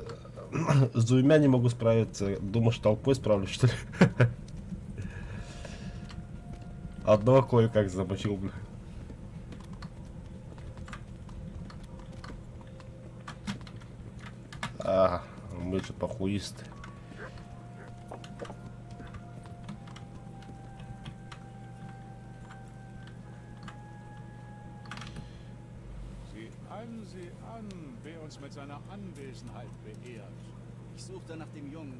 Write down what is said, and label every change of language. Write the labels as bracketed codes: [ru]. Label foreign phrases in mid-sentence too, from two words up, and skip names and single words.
[ru] С двумя не могу справиться. Думаю, что толпой справлюсь, что ли? Одного кое-как замочил, бля. Ага, мы же похуисты. [de] Sieh an, wer uns mit seiner Anwesenheit beehrt. Ich suchte nach dem Jungen